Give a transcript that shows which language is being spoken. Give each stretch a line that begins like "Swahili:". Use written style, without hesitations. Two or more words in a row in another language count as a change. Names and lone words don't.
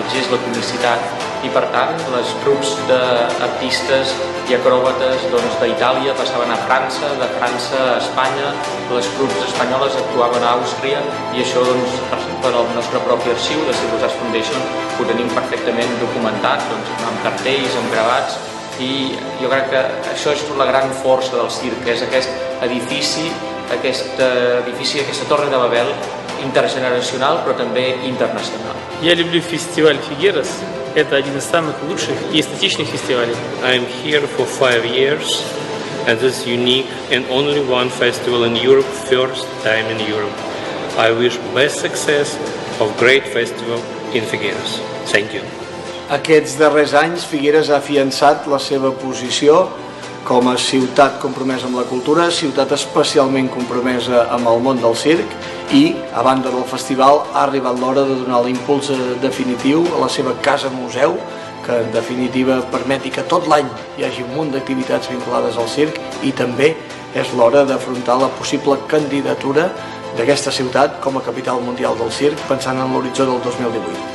Catalan: gest, la comicitat, i per tant els grups d'artistes i acròbates d'Itàlia passaven a França, de França a Espanya, les grups espanyoles actuaven a Àustria i això per al nostre propi arxiu de Circus Foundation ho tenim perfectament documentat amb cartells, amb gravats, i jo crec que això és la gran força del circ, que és aquest edifici, aquesta torre de Babel интергенерационал, però també internacional.
Russian: Я люблю фестиваль Фигерас. Это один из самых лучших и эстетичных фестивалей.
English: I'm here for 5 years, and this is unique and only one festival in Europe, first time in Europe. I wish best success of great festival in Figueres. Thank you.
Catalan: Aquests darrers anys, Figueres ha afiançat la seva posició com a ciutat compromesa amb la cultura, ciutat especialment compromesa amb el món del circ, i, a banda del festival, ha arribat l'hora de donar l'impuls definitiu a la seva casa-museu, que en definitiva permeti que tot l'any hi hagi un munt d'activitats vinculades al circ, i també és l'hora d'afrontar la possible candidatura d'aquesta ciutat com a capital mundial del circ, pensant en l'horitzó del 2018.